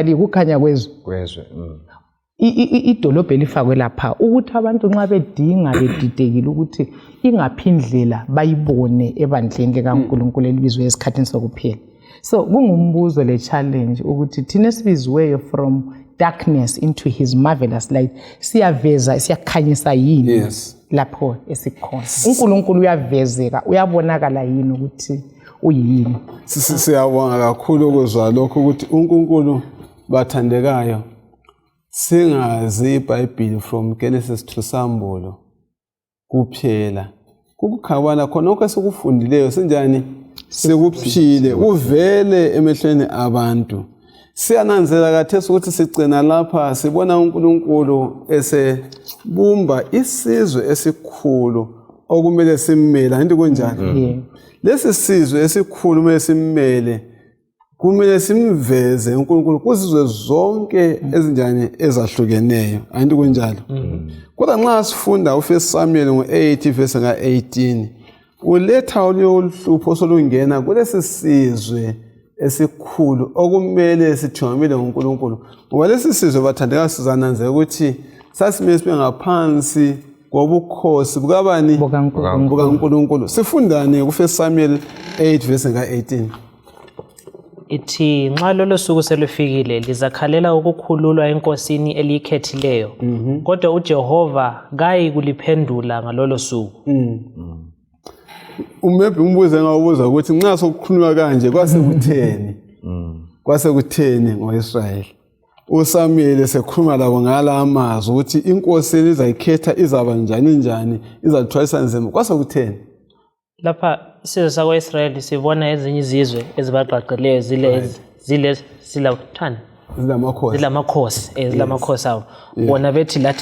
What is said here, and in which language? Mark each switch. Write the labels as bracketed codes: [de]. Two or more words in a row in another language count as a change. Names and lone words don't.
[nd] likukhanya kwezwe idolobho elifakwe lapha ukuthi abantu nxa bedinga bedidekile ukuthi ingaphi indlela bayibone ebandleni likaNkulunkulu elibizwe esikhathini sokuphela so kungumbuzo le challenge ukuthi thina sibiziweyo [en] from darkness into his marvelous light [nd] siyaveza siyakhanyisa yini lapho esikhona uNkulunkulu uyavezeka uyabonakala yini ukuthi uyini siyabonga kakhulu ukuzwa lokho ukuthi uNkulunkulu bathandekayo singazi iBhayibheli [en] from Genesis to [nd] Sambulo kuphela ukukhabana khona konke sikufundileyo senjani sekuphile uvele emehlweni abantu siyananzela kathesi ukuthi sigcina lapha sibona uNkulunkulu esebumba isizwe esikhulu okumele simmele anti kunjani lesi sizwe esikhulu kumele simmele kumele simveze uNkulunkulu kuzizwe zonke ezinjani ezahlukeneyo anti kunjalo kodwa nxa sifunda uFirst Samuel ngo8 verse nga18 uletha oluhlupho solungena kulesi sizwe esikhulu okumele sithungamele ngoNkulunkulu ngoba lesi sizwe bathandeka sizananzela ukuthi sasimele sibe ngaphansi kobukhosi bukabani bukaNkulunkulu sifundane kuFirst Samuel 8 verse nga18 ithi nxa lolo suku selufikile lizakhalela ukukhululwa enkosini eliyikhethileyo kodwa uJehova kayi kuliphendula ngalolo suku maybe umbuzo engawubuza ukuthi nxa sokukhulunywa kanje kwasekutheni ngoIsrayeli uSamuel esekhuluma labo ngala amazwi ukuthi inkosi elizayikhetha izaba njani izathwalisa nzima kwasekutheni lapha isizwe sakwa-Israyeli sibona ezinye izizwe ezibaqaqeleyo zilamakhosi abo bona bethi lathi